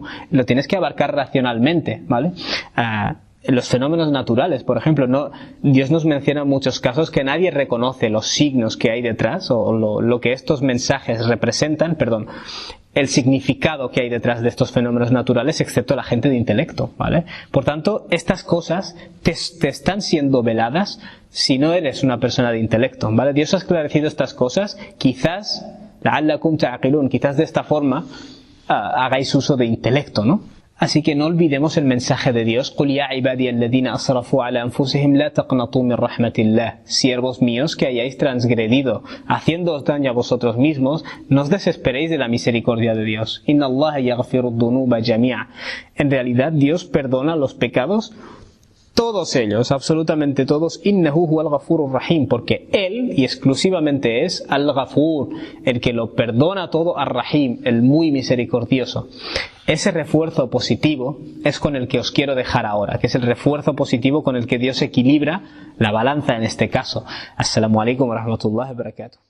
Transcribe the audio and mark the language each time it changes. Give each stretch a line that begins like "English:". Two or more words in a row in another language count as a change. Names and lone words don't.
Spanish: Lo tienes que abarcar racionalmente, ¿vale? Los fenómenos naturales, por ejemplo, Dios nos menciona en muchos casos que nadie reconoce los signos que hay detrás o lo que estos mensajes representan, el significado que hay detrás de estos fenómenos naturales, excepto la gente de intelecto, ¿vale? Por tanto, estas cosas te están siendo veladas si no eres una persona de intelecto, ¿vale? Dios ha esclarecido estas cosas, quizás,
Arabic: لعلكم تعقلون,
Spanish: quizás de esta forma hagáis uso de intelecto, ¿no? Así que no olvidemos el mensaje de Dios.
Arabic: قُلْ يَا عِبَادِيَ الَّذِينَ أَسْرَفُوا عَلَى أَنفُسِهِمْ لَا تَقْنَطُوا مِنْ رَحْمَةِ اللَّهِ.
Spanish: Siervos míos que hayáis transgredido, haciéndoos daño a vosotros mismos, no os desesperéis de la misericordia de Dios.
Arabic: إِنَّ اللَّهَ يَغْفِرُ الذُّنُوبَ جَمِيعًا.
Spanish: En realidad Dios perdona los pecados, todos ellos, absolutamente todos,
Arabic: إنه هو الغفور الرحيم,
Spanish: porque Él, y exclusivamente es al-Ghafur, el que lo perdona todo, ar-Rahim, el muy misericordioso. Ese refuerzo positivo es con el que os quiero dejar ahora, que es el refuerzo positivo con el que Dios equilibra la balanza en este caso.
Arabic: السلام عليكم ورحمة الله وبركاته.